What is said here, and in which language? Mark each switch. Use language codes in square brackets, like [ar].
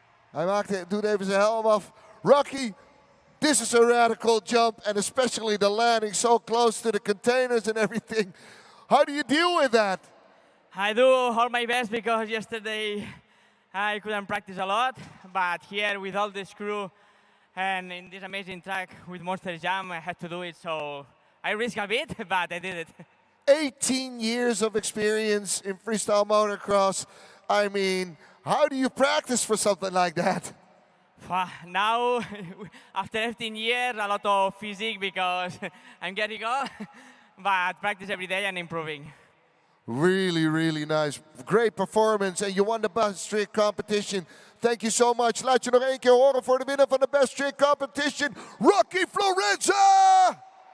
[nl] Hij doet even zijn helm af. [en] Rocky, this is a radical jump, and especially the landing so close to the containers and everything. How do you deal with that? I do all my best because yesterday I couldn't practice a lot, but here with all this crew and in this amazing track with Monster Jam, I had to do it, so I risked a bit, but I did it. 18 years of experience in freestyle motocross. I mean, how do you practice for something like that? Now, after 15 years, a lot of physique because I'm getting old, but practice every day and improving. Really, really nice. Great performance. And you won the Best Trick Competition. Thank you so much. [nl] Laat je nog één keer horen voor de winnaar van de Best Trick Competition, Rocky Florenza.